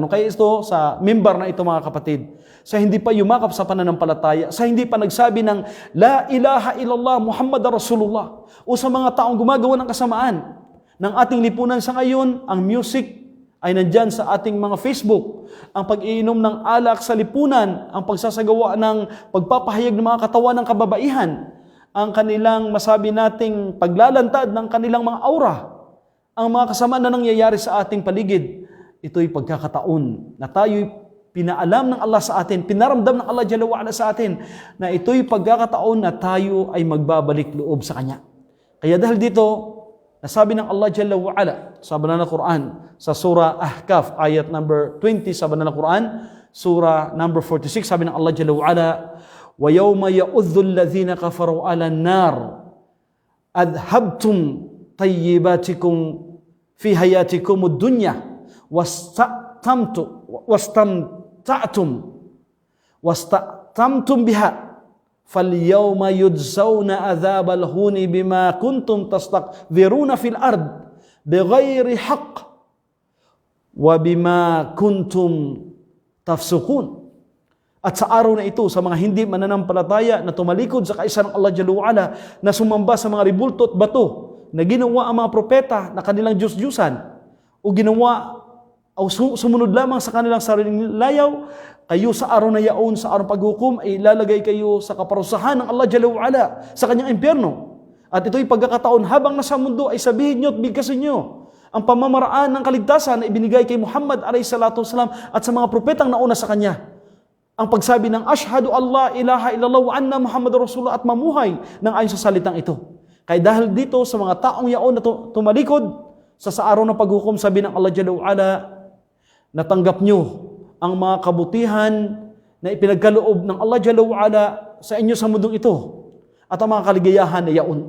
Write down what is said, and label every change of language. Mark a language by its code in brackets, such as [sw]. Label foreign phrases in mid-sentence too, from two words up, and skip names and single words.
[tl] Kaya ito, sa member na ito mga kapatid, sa hindi pa yumakap sa pananampalataya, sa hindi pa nagsabi ng [ar] لا إله إلا الله محمد رسول الله, [tl] o sa mga taong gumagawa ng kasamaan, ng ating lipunan sa ngayon, ang music ay nandyan sa ating mga Facebook, ang pag-iinom ng alak sa lipunan, ang pagsasagawa ng pagpapahayag ng mga katawan ng kababaihan, ang kanilang masabi nating paglalantad ng kanilang mga aura, ang mga kasama na nangyayari sa ating paligid. Ito'y pagkakataon na tayo'y pinaalam ng Allah sa atin, pinaramdam ng Allah [ar] جل وعلا [tl] sa atin, na ito'y pagkakataon na tayo ay magbabalik loob sa Kanya. Kaya dahil dito, nasabi ng Allah [ar] جل وعلا [tl] sa banal na Quran, sa surah Ahqaf, ayat number 20 sa banal na Quran, surah number 46, sabi ng Allah [ar] جل وعلا, وَيَوْمَ يَؤُذُّ الَّذِينَ كَفَرُوا عَلَى النَّارِ أَذْهَبْتُمْ طَيِّبَاتِكُمْ فِي حَيَاتِكُمُ الدُّنْيَا وَاسْتَمْتَعْتُمْ بِهَا فَالْيَوْمَ يُجْزَوْنَ عَذَابَ الْهُونِ بِمَا كُنْتُمْ تَسْتَكْبِرُونَ فِي الْأَرْضِ بِغَيْرِ حَقٍّ وَبِمَا كُنْتُمْ تَفْسُقُونَ. [tl] At sa araw na ito, sa mga hindi mananampalataya na tumalikod sa kaisa ng Allah [ar] جل وعلا, [tl] na sumamba sa mga ribulto at bato, na ginawa ang mga propeta na kanilang Diyos-Diyusan, o ginawa o sumunod lamang sa kanilang sariling layaw, kayo sa araw na yaon, sa araw paghukom, ay ilalagay kayo sa kaparusahan ng Allah [ar] جل وعلا, [tl] sa kanyang impyerno. At ito'y pagkakataon, habang nasa mundo, ay sabihin nyo at bigkasin nyo ang pamamaraan ng kaligtasan na ibinigay kay Muhammad [ar] عليه الصلاة والسلام [tl] at sa mga propetang nauna sa kanya. Ang pagsabi ng [ar] أشهد أن لا إله إلا الله وأن محمد رسول الله, [tl] at mamuhay ng ayon sa salitang ito. Kaya dahil dito sa mga taong yaon na tumalikod sa araw ng paghukom, sabi ng Allah [ar] جل وعلا, [tl] natanggap nyo ang mga kabutihan na ipinagkaloob ng Allah [ar] جل وعلا [tl] sa inyo sa mundong ito, at ang mga kaligayahan na yaon.